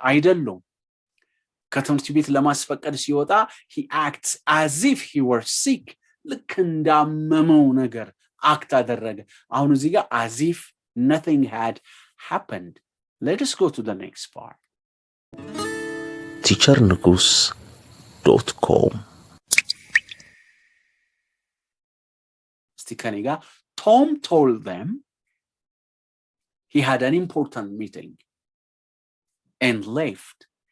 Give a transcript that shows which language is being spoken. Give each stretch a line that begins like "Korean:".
Amharic: አይደሉም። ከትምህርት ቤት ለማስፈቀድ ሲወጣ
English: he acts as if he were sick.
Amharic: ልክ እንዳመመው ነገር አክት አደረገ። አሁን እዚህ ጋር
English: as if nothing had happened. Let us go to the next part. teachernugus.com Stikaniga Tom told them he had an important meeting and left.